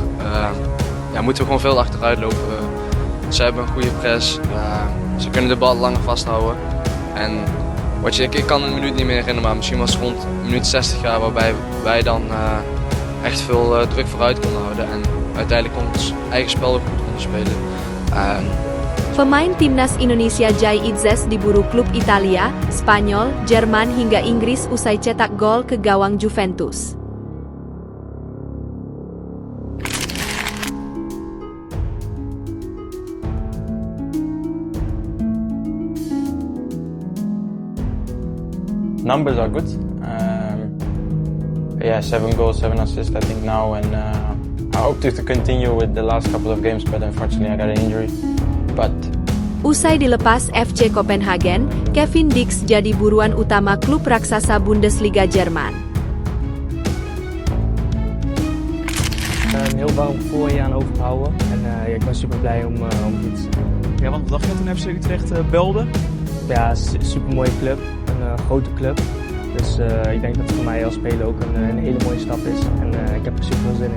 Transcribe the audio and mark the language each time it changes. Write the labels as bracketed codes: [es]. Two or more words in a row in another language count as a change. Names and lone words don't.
[nl] Moeten we gewoon veel achteruit lopen. Ze hebben een goede press. Ze kunnen de bal langer vasthouden. En ik kan een minuut niet meer herinneren, maar misschien was het rond minuut 60 waarbij wij dan echt veel druk vooruit konden houden. En uiteindelijk ons eigen spel ook goed konden spelen. [id] Pemain timnas Indonesia Jai Itzes diburu klub Italia, Spanyol, Jerman hingga Inggris usai cetak gol ke gawang Juventus. [en] Numbers are good. 7 goals, 7 assists I think now, and I hope to continue with the last couple of games, but unfortunately I got an injury. [id] Usai dilepas FC Copenhagen, Kevin Dix jadi buruan utama klub raksasa Bundesliga Jerman. [nl] Een heel warm voorjaar aan overgehouden en ik ben super blij om hier te zijn. Ja, want wat dacht je toen FC Utrecht belde? Ja, super mooie club, een grote club. Dus ik denk dat het voor mij als speler ook een hele mooie stap is en ik heb er super veel zin in.